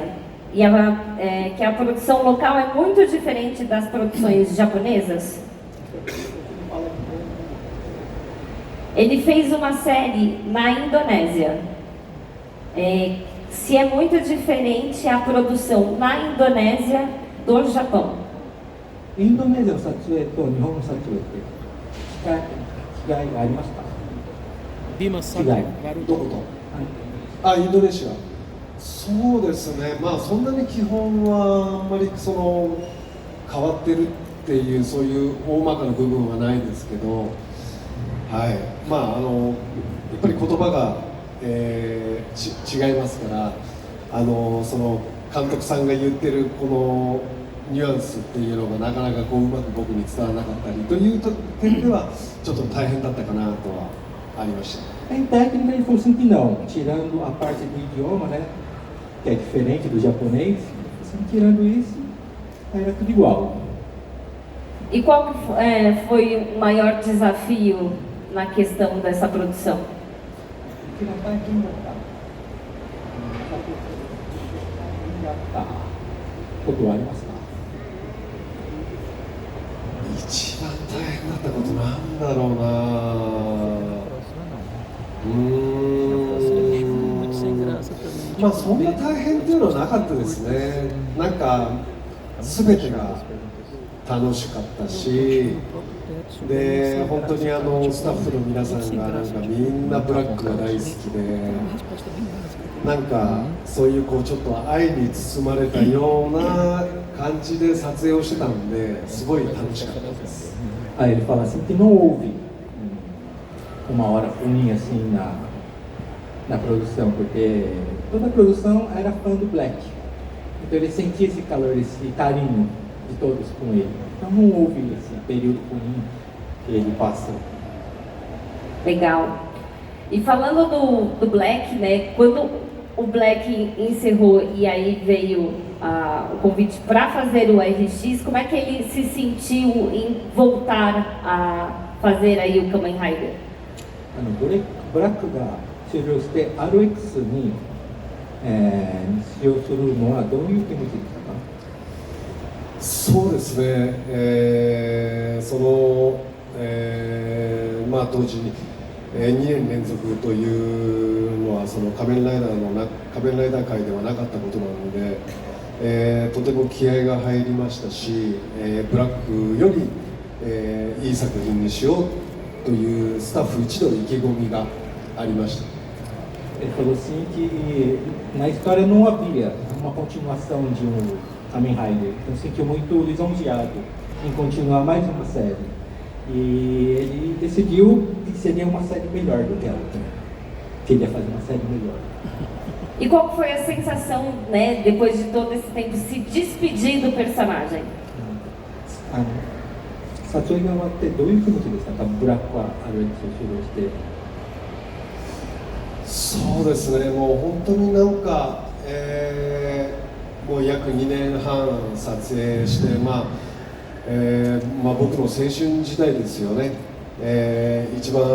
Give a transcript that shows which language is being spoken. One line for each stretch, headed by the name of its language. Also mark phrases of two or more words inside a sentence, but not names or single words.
Portuguese: E que a produção local é muito diferente das produções japonesas? Ele fez uma série na Indonésia. Se é muito diferente a produção na Indonésia do Japão.
Japanese: インドネシアの撮影と日本の撮影って違いがありました？違い。どこと？インドネシア。そうですね。そんなに基本はあんまり変わってるっていうそういう大まかな部分はないですけど、はい。やっぱり言葉が、違いますから、その監督さんが言ってるこのニュアンスっていうのがなかなかうまく僕に伝わらなかったりという点ではちょっと大変だったかなとはありました。
Portuguese: Em técnica ele falou assim que não, tirando a parte do idioma, né, que é diferente do japonês, assim, tirando isso, era tudo igual. E qual foi o maior desafio na questão dessa produção? Tá.
Japanese: 一番大変だったことなんだろうな。そんな大変っていうのはなかったですね。なんか全てが楽しかったし、で本当にスタッフの皆さんがなんかみんなブラックが大好きで、なんかそういうちょっと愛に包まれたような感じで撮影をしてたのですごい楽しかったです。
Portuguese: Aí ele fala assim que não houve uma hora ruim assim na produção, porque toda a produção era fã do Black. Então ele sentia esse calor, esse carinho de todos com ele. Então não houve esse período ruim que ele passou. Legal. E falando do Black, né, quando o Black encerrou e aí veio o convite para fazer o RX, como é que ele se sentiu em voltar a fazer aí o Kamen Rider?
Japanese: ブラックが終了して RX に、使用するのはどういう気持ちでしたか？そうですね、当時に、2年連続というのは仮面ライダー界ではなかったことなので、とても気合が入りましたし、ブラックより、いい作品にしようというスタッフ一同意気込みがありました。
Portuguese: Ele falou assim que na história não havia uma continuação de Kamen Rider, então se sentiu muito lisonjeado em continuar mais uma série. E ele decidiu que seria uma série melhor do que ela, que ele ia fazer uma série melhor. E qual foi a sensação, né, depois de todo esse tempo, se despedir do personagem?
Japanese: 撮影が終わってどういう気持ちですか？ブラックはRXを終了して。そうですね、もう本当になんか、もう約2年半撮影して、 僕の青春時代ですよね、一番